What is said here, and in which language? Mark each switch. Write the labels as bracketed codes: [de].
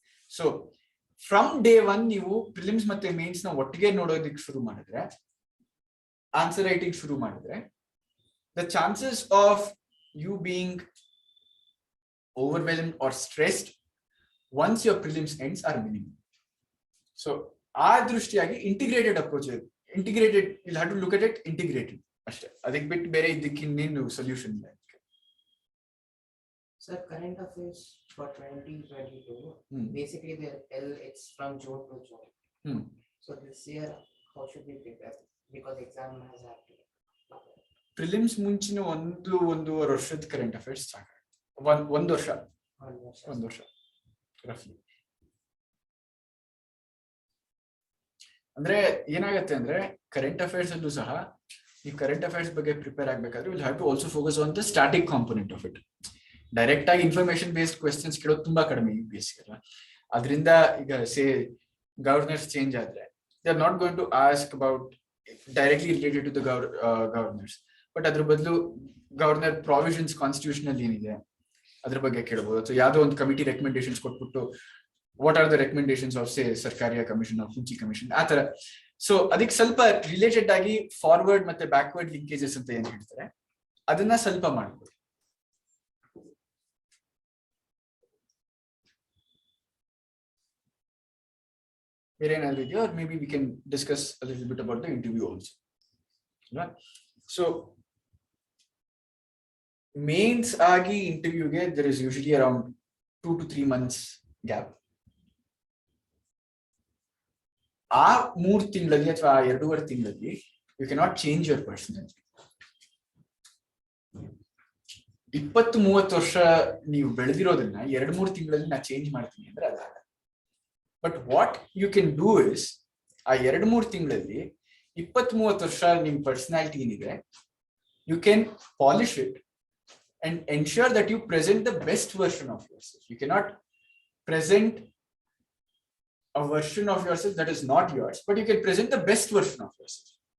[en] so from day one [kn] ನೀವು prelims ಮತ್ತೆ mains ನ ಒಟ್ಟಿಗೆ ನೋಡೋದಕ್ಕೆ ಶುರು ಮಾಡಿದ್ರೆ, [en] Answer writing ಶುರು ಮಾಡಿದ್ರೆ, the chances of you being overwhelmed or stressed once your prelims ends are minimum. So [kn] ಆ ದೃಷ್ಟಿಯಾಗಿ [en] Integrated approach, integrated you'll have to look at it integrated ಅಷ್ಟೇ. [kn] ಅದಕ್ಕೆ ಬಿಟ್ಟು ಬೇರೆ ಇದಕ್ಕೆ ಇನ್ನೇನು ಸೊಲ್ಯೂಷನ್ ಇಲ್ಲ. [en] Sir, current affairs for 2022, basically it's from June to June. So this year, how should we prepare? Because exam has happened. [kn] Prelims ಮುಂಚಿನ ಒಂದೂವರೆ ವರ್ಷದ ಕರೆಂಟ್ ಅಫೇರ್ಸ್ ಸಾಕಾಗುತ್ತೆ. ಒಂದು ವರ್ಷ ರಫ್ಲಿ. ಅಂದ್ರೆ ಏನಾಗತ್ತೆ ಅಂದ್ರೆ ಕರೆಂಟ್ ಅಫೇರ್ಸ್ ಅಲ್ಲೂ ಸಹ ಈ ಕರೆಂಟ್ ಅಫೇರ್ಸ್ ಬಗ್ಗೆ ಪ್ರಿಪೇರ್ ಆಗ್ಬೇಕಾದ್ರೆ [en] Will have to also focus on the static component of it. [kn] Direct ಆಗಿ ಇನ್ಫಾರ್ಮೇಶನ್ ಬೇಸ್ಡ್ ಕ್ವೆಶ್ಚನ್ಸ್ ಕೇಳೋದು ತುಂಬಾ ಕಡಿಮೆ UPSC ಅಲ್ಲ. ಅದರಿಂದ ಈಗ ಸೇ ಗವರ್ನರ್ಸ್ ಚೇಂಜ್ ಆದ್ರೆ [en] they are not going to ask about directly related to the governors, [kn] but ಅದ್ರ ಬದಲು ಗವರ್ನರ್ ಪ್ರಾವಿಷನ್ಸ್ ಕಾನ್ಸ್ಟಿಟ್ಯೂಷನ್ ಅಲ್ಲಿ ಏನಿದೆ ಅದ್ರ ಬಗ್ಗೆ ಕೇಳಬಹುದು. ಅಥವಾ ಯಾವ್ದೋ ಒಂದು [en] committee recommendations [kn] ಕೊಟ್ಬಿಟ್ಟು [en] what are the recommendations of say Sarkaria commission of Punchhi commission [kn] ಆ ತರ. ಸೊ ಅದಕ್ಕೆ ಸ್ವಲ್ಪ ರಿಲೇಟೆಡ್ ಆಗಿ ಫಾರ್ವರ್ಡ್ ಮತ್ತೆ ಬ್ಯಾಕ್ವರ್ಡ್ ಲಿಂಕೇಜಸ್ ಅಂತ ಏನ್ ಹೇಳ್ತಾರೆ ಅದನ್ನ ಸ್ವಲ್ಪ ಮಾಡ್ಬೋದು. ಬೇರೆ ಏನಾದ್ರು ಇದೆಯೋ, [en] Maybe we can discuss a little bit about the interview also. So mains ಆಗಿ ಇಂಟರ್ವ್ಯೂಗೆ there is usually around 2 to 3 months gap. [kn] ಆ 3 ತಿಂಗಳಲ್ಲಿ ಅಥವಾ 2.5 ತಿಂಗಳಲ್ಲಿ [en] You cannot change your personality. [kn] 20-30 ವರ್ಷ ನೀವು ಬೆಳೆದಿರೋದನ್ನ 2-3 ತಿಂಗಳಲ್ಲಿ ನಾ ಚೇಂಜ್ ಮಾಡ್ತೀನಿ ಅಂದ್ರೆ ಅದಾಗಲ್ಲ. [en] but what you can do is [kn] ಆ 2-3 ತಿಂಗಳಲ್ಲಿ [en] 20-30 [kn] ವರ್ಷ ನಿಮ್ ಪರ್ಸನಾಲಿಟಿ ಏನಿದೆ, [en] you can polish it and ensure that you present the best version of yourself. You cannot present a version of yourself that is not yours, but you can present the best version of yourself.